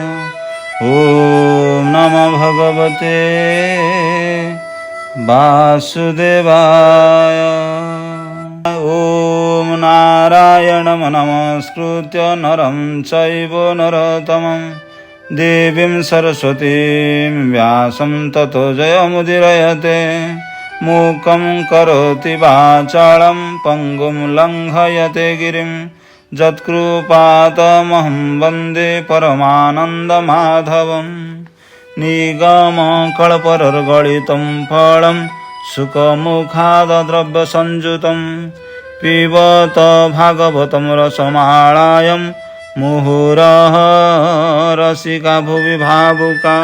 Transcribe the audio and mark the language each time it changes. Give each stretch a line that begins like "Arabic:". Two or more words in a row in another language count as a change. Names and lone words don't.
Sanskrit: ଓମ୍ ନମଃ ଭଗବତେ ବାସୁଦେବାୟ। ଓମ୍ ନାରାୟଣଂ ନମସ୍କୃତ୍ୟ ନରଂ ଚୈବ ନରୋତ୍ତମଂ ଦେବୀଂ ସରସ୍ୱତୀଂ ବ୍ୟାସଂ ତतो ଜୟମୁଦୀରୟତେ। मूकं करोति वाचालं पङ्गुं लङ्घयते गिरिं यत्कृपातमहं वन्दे परमानन्दमाधवं। निगमकल्पतरुर्गलितं फलं सुखमुखादद्रव्यसंयुतं पिबत भागवतं रसमालयं मुहुरः रसिका भुवि भावुका।